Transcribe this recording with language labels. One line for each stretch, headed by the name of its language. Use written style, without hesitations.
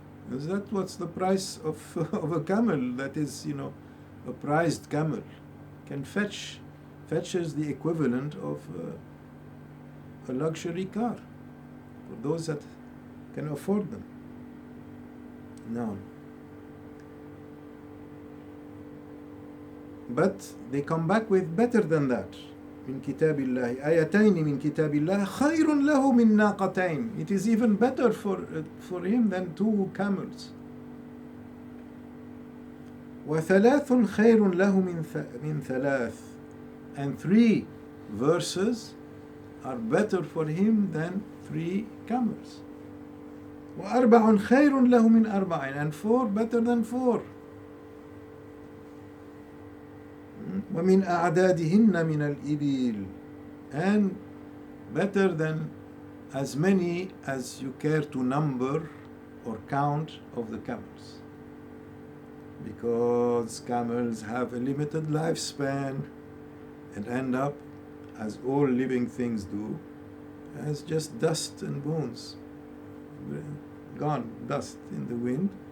English: Is that what's the price of a camel? That is, a prized camel can fetches the equivalent of a luxury car for those that can afford them. No. But they come back with better than that.
Arabic: من كتاب الله آيتين من كتاب الله خير له من ناقتين.
English: It is even better for him than 2 camels.
Arabic: وثلاث خير له من 3.
English: And 3 verses are better for him than 3 camels.
Arabic: وأربع خير له من أربعين,
English: and 4 better than 4.
Arabic: ومن أعدادهن من الإبل,
English: and better than as many as you care to number or count of the camels, because camels have a limited lifespan and end up, as all living things do, as just dust and bones, gone, dust in the wind.